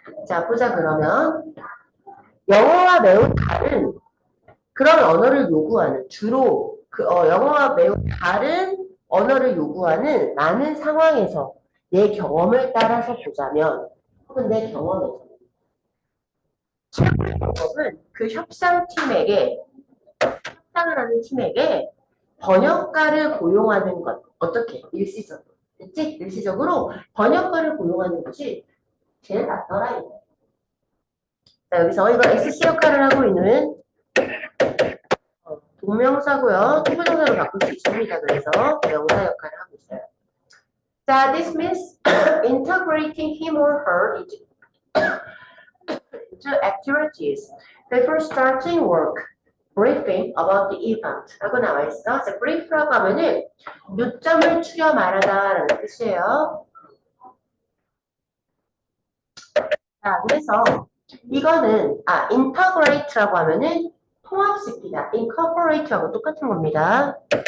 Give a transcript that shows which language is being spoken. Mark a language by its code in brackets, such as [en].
[ko] 자, 보자, 그러면. 영어와 매우 다른 그런 언어를 요구하는, 주로 영어와 매우 다른 언어를 요구하는 많은 상황에서 내 경험을 따라서 보자면, 혹은 내 경험에서 최고의 방법은 그 협상을 하는 팀에게 번역가를 고용하는 것. 어떻게? 일시적으로. 그치? 일시적으로 번역가를 고용하는 것이 제일 낫더라. 자, 여기서 이거 SC 역할을 하고 있는 동명사고요. 투부정사로 바꿀 수 있습니다. 그래서 명사 역할을 하고 있어요. [en] 자, this means integrating him or her into activities before starting work. briefing about the event [ko] 라고 나와 있어. 자, brief라고 하면은 요점을 추려 말하다 라는 뜻이에요. 자, 그래서 이거는 integrate라고 하면은 통합시키다. incorporate하고 똑같은 겁니다.